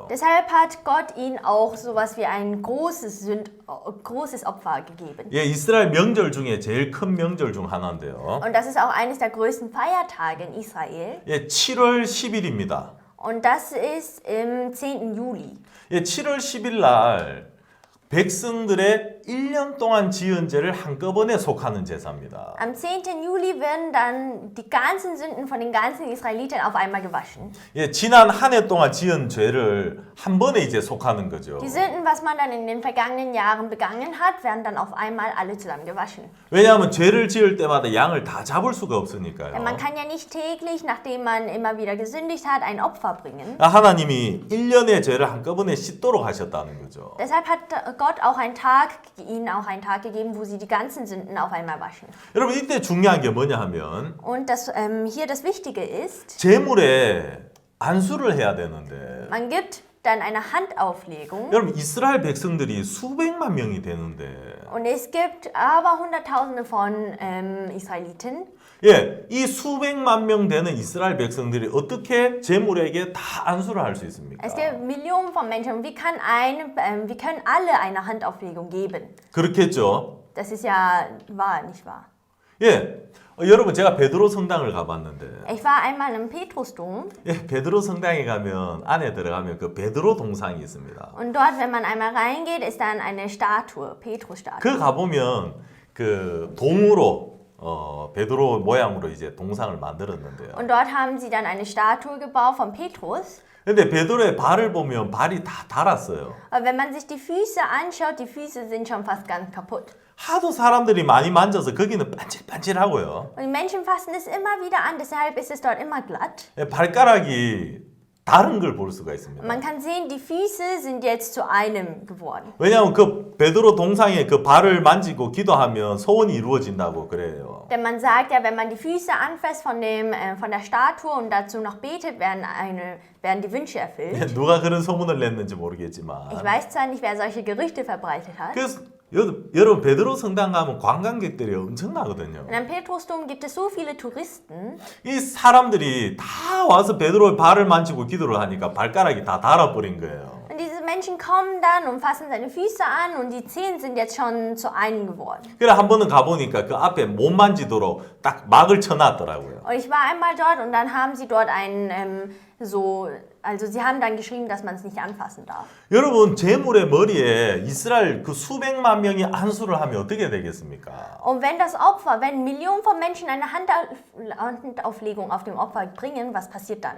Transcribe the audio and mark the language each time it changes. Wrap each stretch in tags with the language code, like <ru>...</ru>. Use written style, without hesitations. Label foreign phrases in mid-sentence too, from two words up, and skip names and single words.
<de>Deshalb hat Gott ihnen auch sowas wie ein großes Opfer gegeben.</de> <ko>예, 이스라엘 명절 중에 제일 큰 명절 중 하나인데요.</ko> <de>Und das ist auch eines der größten Feiertage in Israel.</de> <ko>예, 7월 10일입니다.</ko> <de>Und das ist im 10. Juli.</de> <ko>예, 7월 10일 날 백성들의 1년 동안 지은 죄를 한꺼번에 속하는 제사입니다.</ko> <de>Am 10. Juli werden dann die ganzen Sünden von den ganzen Israeliten auf einmal gewaschen.</de> <ko>예, 지난 한 해 동안 지은 죄를 한 번에 이제 속하는 거죠.</ko> <de>Die Sünden, was man dann in den vergangenen Jahren begangen hat, werden dann auf einmal alle zusammen gewaschen.</de> <ko>왜냐하면 죄를 지을 때마다 양을 다 잡을 수가 없으니까요.</ko> <de>Denn man kann ja nicht täglich, nachdem man immer wieder gesündigt hat, ein Opfer bringen.</de> <ko>하나님이 1년의 죄를 한꺼번에 씻도록 하셨다는 거죠.</ko> <de>Deshalb hat Gott ihnen auch einen Tag gegeben, wo sie die ganzen Sünden auf einmal waschen.</de> <ko>여러분 이때 중요한 게 뭐냐 하면</ko> <de>Und hier das Wichtige ist,</de> <ko>제물에 안수를 해야 되는데</ko> <de>man gibt dann eine Handauflegung</de> <ko>여러분 이스라엘 백성들이 수백만 명이 되는데</ko> <de>und es gibt aber Hunderttausende von Israeliten.</de> <ko>예, 이 수백만 명 되는 이스라엘 백성들이 어떻게 제물에게 다 안수를 할 수 있습니까?</ko> <de>Es gibt Millionen von Menschen. Wie können alle eine Handauflegung geben?</de> <ko>그렇겠죠.</ko> <de>Das ist ja wahr, nicht wahr?</de> <ko>예, 여러분 제가 베드로 성당을 가봤는데</ko> <de>Ich war einmal im Petrusdom</de> <ko>예, 베드로 성당에 가면 안에 들어가면 그 베드로 동상이 있습니다.</ko> <de>und dort, wenn man einmal reingeht, ist dann eine Statue, Petrus-Statue.</de> <ko>그 가보면 그 동으로 베드로 모양으로 이제 동상을 만들었는데요.</ko> <de>Und dort haben sie dann eine Statue gebaut von Petrus.</de> <ko>근데 베드로의 발을 보면 발이 다 닳았어요.</ko> <de>Aber wenn man sich die Füße anschaut, die Füße sind schon fast ganz kaputt.</de> <ko>하도 사람들이 많이 만져서 거기는 반질반질하고요.</ko> <de>Und die Menschen fassen es immer wieder an, deshalb ist es dort immer glatt.</de> <ko>예, 발가락이 다른 걸 볼 수가 있습니다.</ko> <de>Man kann sehen, die Füße sind jetzt zu einem geworden.</de> <ko>왜냐하면 그 베드로 동상에 그 발을 만지고 기도하면 소원이 이루어진다고 그래요.</ko> <de>Denn man sagt ja, wenn man die Füße anfasst von der Statue und dazu noch betet, werden die Wünsche erfüllt.</de> <ko>예, 누가 그런 소문을 냈는지 모르겠지만.</ko> <de>Ich weiß zwar nicht, wer solche Gerüchte verbreitet hat.</de> <ko>그래서 여러분 베드로 성당 가면 관광객들이 엄청나거든요.</ko> <de>Und am Petrusdom gibt es so viele Touristen.</de> <ko>이 사람들이 다 와서 베드로의 발을 만지고 기도를 하니까 발가락이 다 닳아버린 거예요.</ko> <de>Und diese Menschen kommen dann und fassen seine Füße an und die Zehen sind jetzt schon zu einem geworden.</de> <ko>그래 한 번은 가보니까 그 앞에 못 만지도록 딱 막을 쳐놨더라고요.</ko> <de>Und ich war einmal dort und dann haben sie dort also sie haben dann geschrieben, dass man es nicht anfassen darf.</de> <ko>여러분 제물의 머리에 이스라엘 그 수백만 명이 안수를 하면 어떻게 되겠습니까?</ko> <de>Und wenn Millionen von Menschen eine Handauflegung auf dem Opfer bringen, was passiert dann?</de>